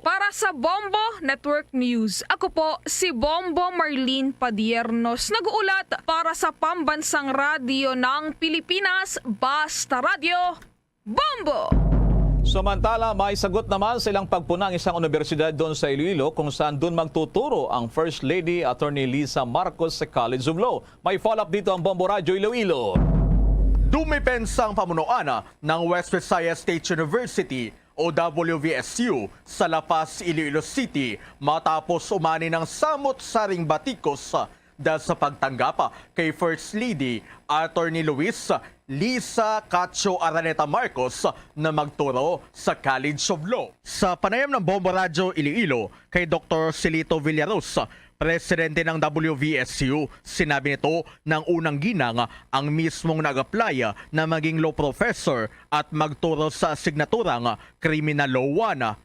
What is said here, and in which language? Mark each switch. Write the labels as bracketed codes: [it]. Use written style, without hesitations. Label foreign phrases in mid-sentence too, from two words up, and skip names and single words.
[tl] Para sa Bombo Network News, ako po si Bombo Marlene Padiernos, nag-uulat para sa Pambansang Radyo ng Pilipinas, Basta Radio, Bombo! Samantala, may sagot naman silang pagpuna ng isang universidad doon sa Iloilo kung saan doon magtuturo ang First Lady Attorney Lisa Marcos sa College of Law. May follow-up dito ang Bombo Radio Iloilo. Dumipensang pamunuan ng West Visayas State University o WVSU sa La Paz, Iloilo City matapos umani ng samot-saring batikos dahil sa pagtanggap kay First Lady Attorney Lisa Cacho Araneta Marcos na magturo sa College of Law. Sa panayam ng Bombo Radio Iloilo kay Dr. Silito Villaros, presidente ng WVSU, sinabi nito ng unang ginang ang mismong nag-apply na maging [en] law professor [tl] at magturo sa asignaturang Criminal Law 1.